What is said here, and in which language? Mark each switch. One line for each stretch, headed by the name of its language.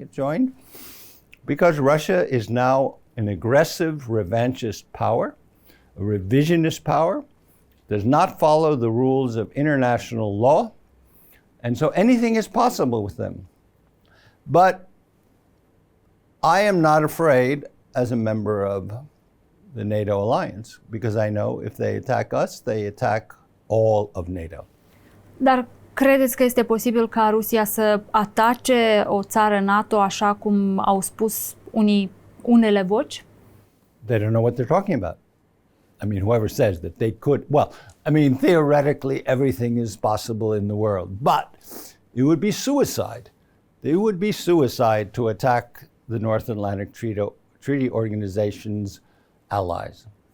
English: It joined because Russia is now an aggressive, revanchist power, a revisionist power, does not follow the rules of international law, and so anything is possible with them. But I am not afraid as a member of the NATO alliance, because I know if they attack us, they attack all of NATO.
Romanian: Dar credeți că este posibil ca Rusia să atace o țară NATO așa cum au spus unele voci?
English: They don't know what they're talking about. Whoever says that they could, theoretically everything is possible in the world, but it would be suicide. It would be suicide to attack the North Atlantic Treaty Organization's allies.